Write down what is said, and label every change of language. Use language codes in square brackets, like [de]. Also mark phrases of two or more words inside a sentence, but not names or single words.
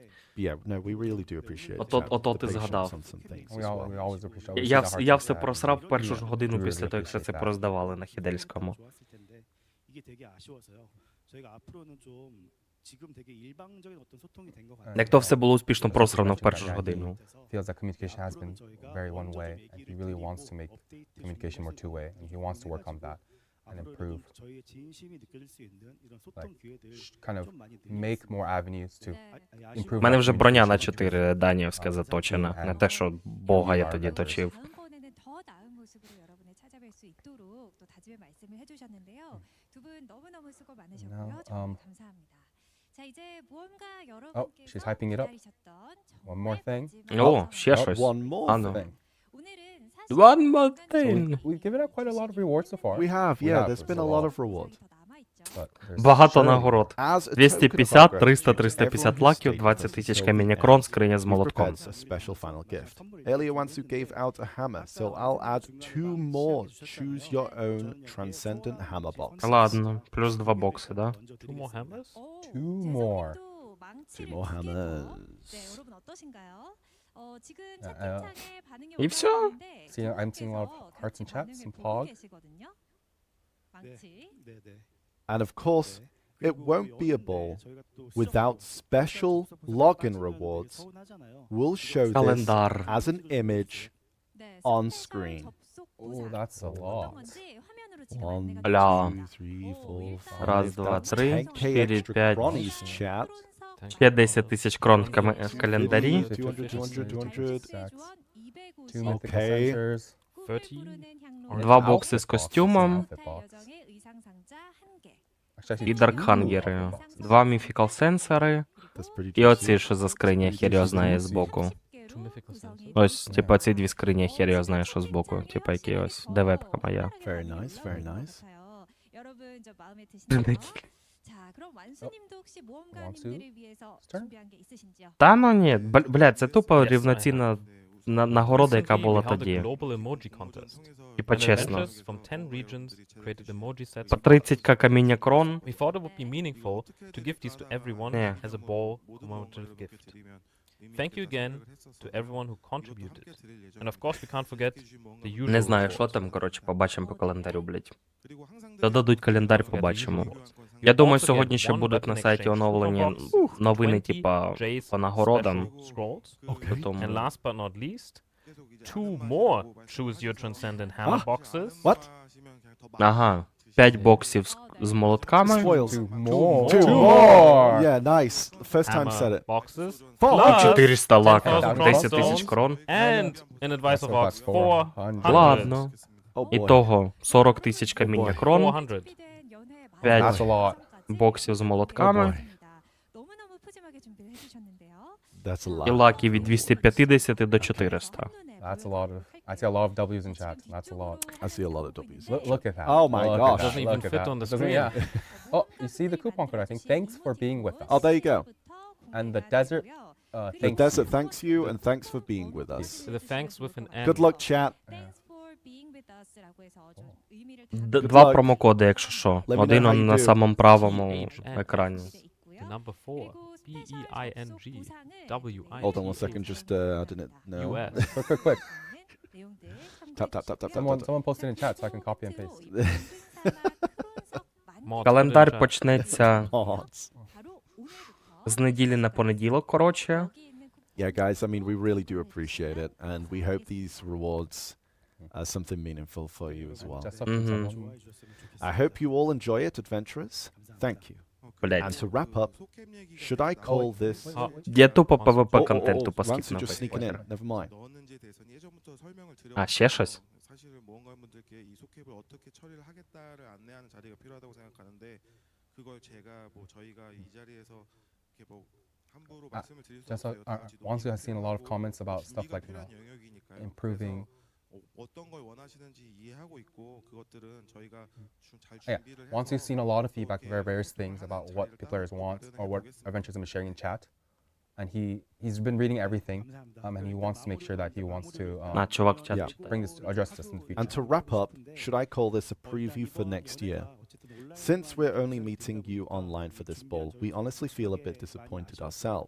[en] Yeah, no, we really do appreciate [uk] Ото [en] the [uk] ти [en] patience [uk] згадав. [en] on some things We, as well. we always appreciate. we [uk] Я, [en] take our [uk] я [en] heart [uk] все [en] to [uk] просрав [en] that. [uk] першу ж годину [en] We [uk] після [en] really [uk] того, як все це [en] appreciate that. [uk] пороздавали на Хідельському. Як то все було успішно просрано в першу ж годину. [en] Feels that communication has been very one way, and he really wants to make communication more two way, and he wants to work on that and improve, kind of make more avenues to improve. [uk] У мене [en] that [uk] вже броня на [en] communication [uk] 4 даніївська заточена. Не те, що Бога я тоді точив. [ko] 다음번에는 더 나은 모습으로 여러분을 찾아뵐 수 있도록 또 다짐의 말씀을 해주셨는데요. 두 분 너무너무 수고 많으셨고요. [en] Now, [ko] 정말 감사합니다. 자 이제 무언가 [en] she's hyping it up. [ko] 기다리셨던 [en] One more thing. [uk] О, ще [en] Oh, [uk] щось. [en] one more [uk] А ну. [en] thing. [ko] 오늘은 [en] One more So thing. we've given out quite a lot of rewards so far. We have, We yeah, have, there's been a there's a lot lot. of reward. But there's [uk] Багато [en] So, [uk] нагород. [en] as a token of [uk] 250, [en] our [uk] 300, [en] gratitude to [uk] 350 [en] everyone who [uk] лаків, [en] stayed [uk] 20 [en] with us [uk] тисяч [en] until the [uk] каміння-крон, [en] end, [uk] скриня з [en] we've [uk] молотком. [en] prepared a special final gift. Earlier once you gave out a hammer, so I'll add 2 more choose your own transcendent hammer boxes. [uk] Ладно, плюс 2 бокси, да? [en] 2 more hammers? Two more. Two more hammers. [ko] 네, 여러분 어떠신가요? 지금 야, 채팅창에 반응이 [ru] 이 всё? [ko] 올라오는데 [en] I'm seeing a lot of hearts and chats, some pog. [ko] 계시거든요. 망치. [en] And of course, it won't be a ball without special login rewards. We'll show this [uk] Календар. [en] as an image on screen. Oh, that's a lot. 1, [uk] Бля. [en] 2, 3, 4, 5. [uk] Раз, два, [en] That's [uk] три, [en] 10K [uk] 4, [en] extra [uk] 5. [en] cronies, chat. [uk] Ще 10 тисяч крон в календарі. 200, 200, 200. [en] Two mythical Okay. sensors. [uk] 30. Два бокси з костюмом. [en] Actually, [uk] І даркхангери. Два міфікал сенсори. [en] That's pretty [uk] І [en] juicy. [uk] оці, що за скриня, хер його знає збоку. [en] Two mythical sensors. [uk] Ось, типа, ці дві скрині, хер його знає, що збоку. Типа, які ось, де вебка моя. [en] Very nice, very nice. [ko] 여러분 저 마음에 드시나요? 자, 그럼 완수님도 혹시 모험가님들을 위해서 준비한 게 있으신지요? [uk] Та ну ні, блядь, це тупо рівноцінна нагорода, яка була [en] We held a [uk] тоді. [en] global emoji contest. [uk] Типа, [en] And [uk] чесно. [en] adventurers from 10 regions created emoji sets. [uk] По 30к каміння крон. [en] We thought it would be meaningful to give these to everyone Yeah. as a ball commemorative gift. Thank you again to everyone who contributed. And of course we can't forget the usual [uk] Не знаю, [en] rewards. [uk] що там, коротше, побачимо по календарю, блядь. Додадуть календар, побачимо. Я думаю, сьогодні ще будуть на сайті оновлені новини, типа, по нагородам. [en] And [uk] Тому... [en] last but not least, 2 more Choose Your Transcendent Hammer boxes. What? [uk] Ага, 5 боксів з молотками. [en] Spoils. more. Two more. Yeah, nice. First time said Hammer it. boxes. Fuck. [uk] 400 лака, [en] 10,000 [uk] 10 тисяч [en] stones. [uk] крон. [en] And an advice of Ox 400. [uk] Ладно. [en] Oh boy. [uk] Ітого 40 тисяч каміння крон, [en] 400. [uk] 5 [en] That's a lot. [uk] боксів з [en] Oh [uk] молотками. [en] boy. [ko] 너무너무 푸짐하게 준비를 해주셨는데요. [en] That's a [uk] І [en] lot. [uk] лаки від 250 до 400. [en] That's a lot of. I see a lot of W's in chat. That's a lot. I see a lot of W's. Look at that. Oh my Look at gosh. that. Doesn't even Look at fit that. on the Doesn't- screen. Yeah. Oh, you see the coupon code, I think. Thanks for being with us. Oh, there you go. And the desert, The thanks desert you. thanks you and thanks for being with us. The thanks with an N. Good luck, chat. Thanks for being with us [ko] 라고 해서 좀 의미를 [uk] Два [en] luck. [uk] промокоди, якщо що. [en] Let me know [uk] Один [en] how you [uk] на [en] do. [uk] самому правому екрані. [en] The number 4. B-E-I-N-G-W-I. Hold on 1 second, just I didn't know. US. Quick. Tap, tap, tap, tap, tap, Someone, tap. someone posted in chat so I can copy and paste. Mods [uk] Календар [en] put in chat. [uk] почнеться [en] Mods. [uk] з неділі на понеділок, коротше. [en] Yeah, guys, I mean, we really do appreciate it, and we hope these rewards are something meaningful for you as well. Just up to someone. I hope you all enjoy it, adventurers. Thank you. And [uk] Блять. [en] to wrap up, should I call this... [uk] Я тупо [en] Oh, [uk] PvP [en] oh, [uk] контент [en] oh, [uk] тупо [en] Ransu [uk] скіпнув. [en] just sneaking in. Never mind. [uk] А, ще щось? [ko] 사실 모험가분들께 이 소캡을 어떻게 처리를 하겠다를 안내하는 자리가 필요하다고 생각하는데 그걸 제가 뭐 저희가 이 자리에서 이렇게 뭐 함부로 말씀을 드릴 수 [en] Just [ko] 없어요. 다 같이 [en] Wansu has seen a lot of comments about stuff [ko] 우리가 [en] like, you know, [ko] 필요한 영역이니까요. [en] improving. [ko] 그래서 어떤 걸 원하시는지 이해하고 있고 그것들은 저희가 잘 [en] Yeah, [ko] 준비를 해서 [en] Wansu's seen a lot of feedback, various things about what players want or what adventures have been sharing in chat, and he's been reading everything, and he wants to make sure that he wants to [uk] А, чувак в чат [en] Yeah. [uk] читає. [en] bring this, address this in the future. And to wrap up, should I call this a preview for next year? Since we're only meeting you online for this ball, we honestly feel a bit disappointed ourselves.